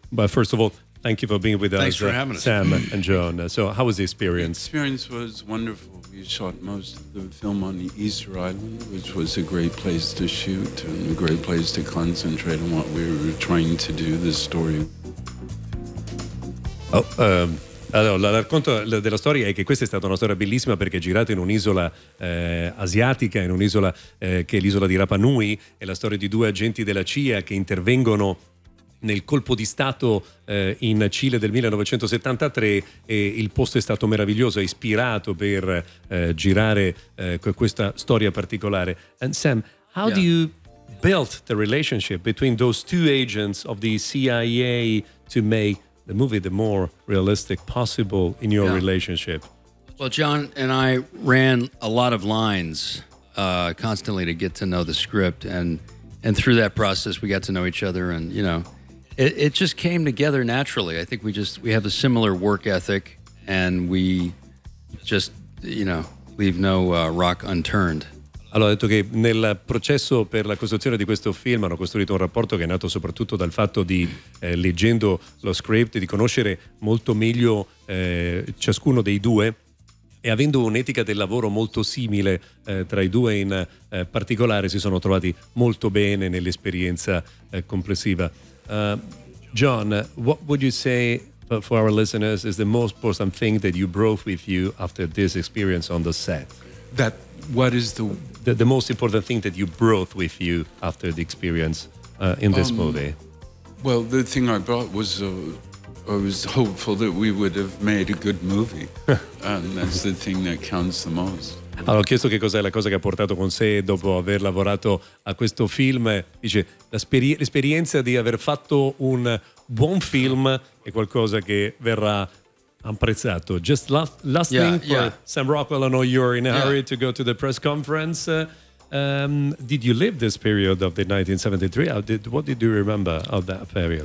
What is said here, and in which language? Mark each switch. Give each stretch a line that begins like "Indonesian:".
English: But first of all, thank you for being with us, for having us, Sam and John. So how was the experience? The experience was wonderful. We shot most of the film on the Easter Island, which was a great place to shoot and a great place to concentrate on what we were trying to do, the story.
Italian: Allora, la racconto della storia è che questa è stata una storia bellissima perché girata in un'isola asiatica, in un'isola che è l'isola di Rapa Nui. È la storia di due agenti della CIA che intervengono nel colpo di Stato in Cile del 1973, e il posto è stato meraviglioso, è ispirato per girare questa storia particolare.
English: And Sam, how do you build the relationship between those two agents of the CIA to make the movie the more realistic possible in your relationship? Well, John and I ran a lot of lines constantly to get to know the script, and through that process we got to know each other, and you know, it just came together naturally. I think we have a similar work ethic, and we just, you know, leave no rock unturned.
Italian: Allora, ho detto che nel processo per la costruzione di questo film hanno costruito un rapporto che è nato soprattutto dal fatto di, leggendo lo script, di conoscere molto meglio ciascuno dei due, e avendo un'etica del lavoro molto simile tra i due in particolare, si sono trovati molto bene nell'esperienza complessiva.
English: John, what would you say for our listeners is the most important thing that you brought with you after this experience on the set? That what is the... The most important thing that you brought with you after the experience in this movie? Well, the thing I brought was I was hopeful that we would have made a good movie. And that's the thing that counts the most.
Italian: Allora, ho chiesto che cos'è la cosa che ha portato con sé dopo aver lavorato a questo film. Dice, l'esperienza di aver fatto un buon film è qualcosa che verrà apprezzato.
English: Just last thing for Sam Rockwell, I know you're in a hurry to go to the press conference. Did you live this period of the 1973? What did you remember of that period?